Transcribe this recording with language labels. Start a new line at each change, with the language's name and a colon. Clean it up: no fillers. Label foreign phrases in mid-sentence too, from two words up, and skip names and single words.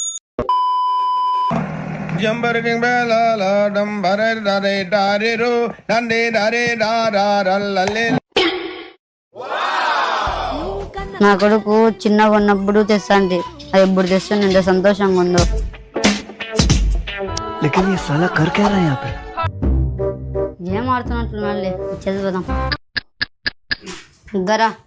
Telugu: నా కొడుకు చిన్నగా ఉన్నప్పుడు తెస్తాండి, అది ఎప్పుడు తెస్తాను ఎంత సంతోషంగా ఉందో.
Hindi: लेकिन ये साला कर क्या रहा है यहाँ पे?
Telugu: ఏం ఆడుతున్నట్లున్నాడులే చదువుదాం. గరా